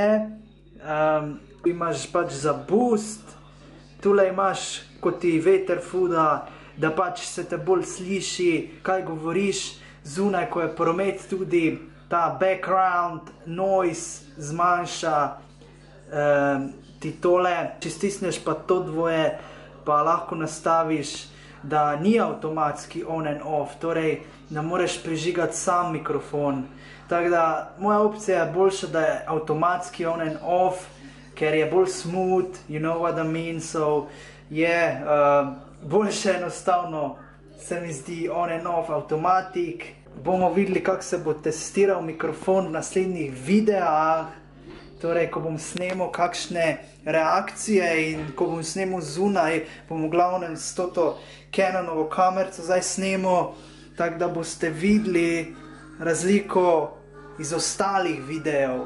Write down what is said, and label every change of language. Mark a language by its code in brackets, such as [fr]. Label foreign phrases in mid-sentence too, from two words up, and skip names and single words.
[sl] Imaš pač za boost, tule imaš, ko ti veter fuda, da pač se te bolj sliši, kaj govoriš zunaj, ko je promet tudi. Ta background noise zmanjša ti tole. Če stisneš pa to dvoje, pa lahko nastaviš, da ni avtomatski [en] on and off, [sl] torej ne moreš prižigati sam mikrofon. Tako da moja opcija je boljša, da je avtomatski [en] on and off, [sl] ker je bolj smooth, [en] you know what I mean, [sl] so je boljše enostavno, se mi zdi [en] on and off [sl] automatik. Bomo videli, kako se bo testiral mikrofon v naslednjih videah, torej, ko bom snemal kakšne reakcije in ko bom snemal zunaj, bom v glavnem s toto Canonovo kamerco zdaj snemal, tako da boste videli razliko iz ostalih videov.